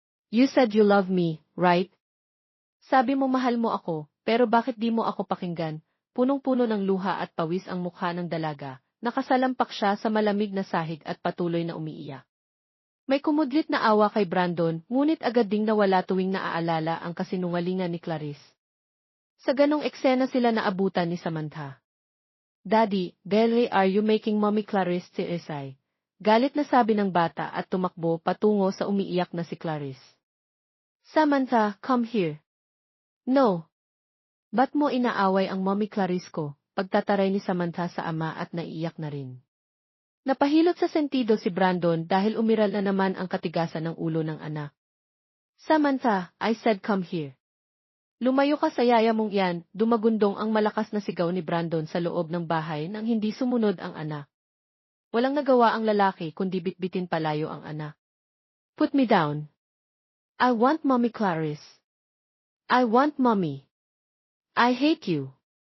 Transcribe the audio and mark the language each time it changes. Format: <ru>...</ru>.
<en>You said you love me, right?</en> <tl>Sabi mo mahal mo ako, pero bakit di mo ako pakinggan? Punong-puno ng luha at pawis ang mukha ng dalaga, nakasalampak siya sa malamig na sahig at patuloy na umiiyak. May kumudlit na awa kay Brandon, ngunit agad ding nawala tuwing naaalala ang kasinungalingan ni Clarice. Sa ganong eksena sila naabutan ni Samantha.</tl> <en>Daddy, Delray, are you making Mommy Clarice teary-eyed?</en> <tl>Galit na sabi ng bata at tumakbo patungo sa umiiyak na si Clarice.</tl> <en>Samantha, come here. No.</en> <tl>Ba't mo inaaway ang Mommy Clarice ko? Pagtataray ni Samantha sa ama at naiiyak na rin. Napahilot sa sentido si Brandon dahil umiral na naman ang katigasan ng ulo ng anak.</tl> <en>Samantha, I said come here.</en> <tl>Lumayo ka sa yaya mong yan, dumagundong ang malakas na sigaw ni Brandon sa loob ng bahay nang hindi sumunod ang anak. Walang nagawa ang lalaki kundi bitbitin palayo ang anak.</tl> <en>Put me down. I want Mommy Clarice. I want Mommy. I hate you.</en>